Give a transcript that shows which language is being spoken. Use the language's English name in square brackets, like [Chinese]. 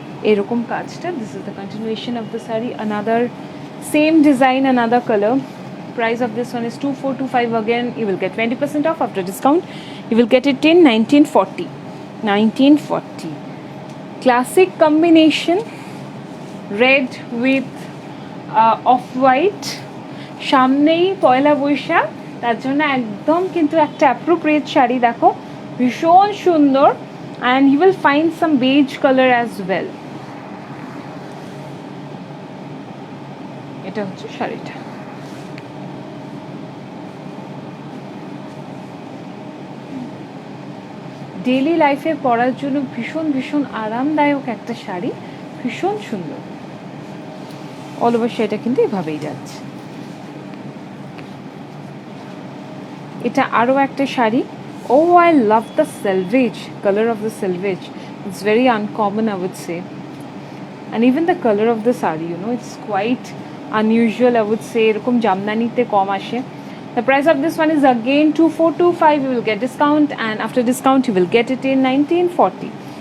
[Bangla] এরকম কাজটা, [English] this is the continuation of the saree, another same design, another color. Price of this one is 2425. Again, you will get 20% off after discount. You will get it in 1940. 1940. Classic combination, red with off-white. [Bangla] সামনেই পয়লা বৈশাখ, তার জন্য একদম কিন্তু একটা appropriate sari. দেখো ভীষণ সুন্দর, [English] And you will find some beige colour as well. [Bangla] এটা হচ্ছে শাড়িটা। ডেইলি লাইফে পরার জন্য ভীষণ ভীষণ আরামদায়ক একটা শাড়ি, ভীষণ সুন্দর। অল ওভার সেটা কিন্তু এভাবেই যাচ্ছে। এটা আরও একটা শাড়ি। [English] oh I love the selvedge, colour of the selvedge, it's very uncommon I would say, and even the colour of the sari, you know, it's quite unusual I would say, [Bangla] এরকম জামদানিতে কম আসে। [English] The price of this one is again 2425. You will get discount, and after discount you will get it in 1940.